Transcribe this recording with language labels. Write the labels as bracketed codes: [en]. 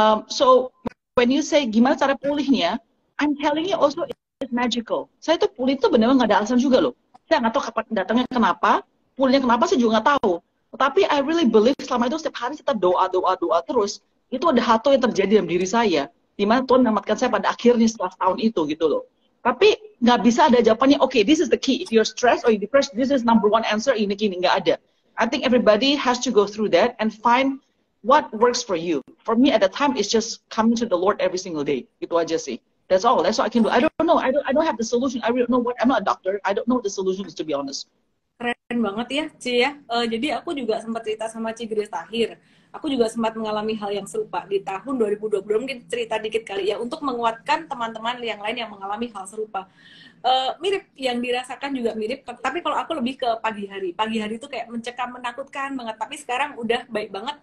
[en] So when you say [id] gimana cara pulihnya, [en] I'm telling you also it's magical. [id] Saya tuh pulih itu benar-benar nggak ada alasan juga loh. Saya nggak tahu kapan datangnya kenapa, pulihnya kenapa saya juga nggak tahu. Tapi [en] I really believe [id] selama itu setiap hari kita doa terus, itu ada hal yang terjadi dalam diri saya, di mana Tuhan menyelamatkan saya pada akhirnya setelah tahun itu gitu loh. Tapi nggak bisa ada jawabannya, [en] okay, this is the key. If you're stressed or you're depressed, this is number one answer, [id] ini nggak ada. [en] I think everybody has to go through that and find what works for you. For me at the time, it's just coming to the Lord every single day. [id] Itu aja sih. [en] That's all. That's all I can do. I don't know. I don't have the solution. I don't know what. I'm not a doctor. I don't know what the solution is, to be honest. [id] Keren banget ya, Ci ya. Jadi aku juga sempat cerita sama Ci Grace Tahir. Aku juga sempat mengalami hal yang serupa di tahun 2020. Mungkin cerita dikit kali ya, untuk menguatkan teman-teman yang lain yang mengalami hal serupa. Mirip, yang dirasakan juga mirip. Tapi kalau aku lebih ke pagi hari. Pagi hari itu kayak mencekam, menakutkan banget. Tapi sekarang udah baik banget.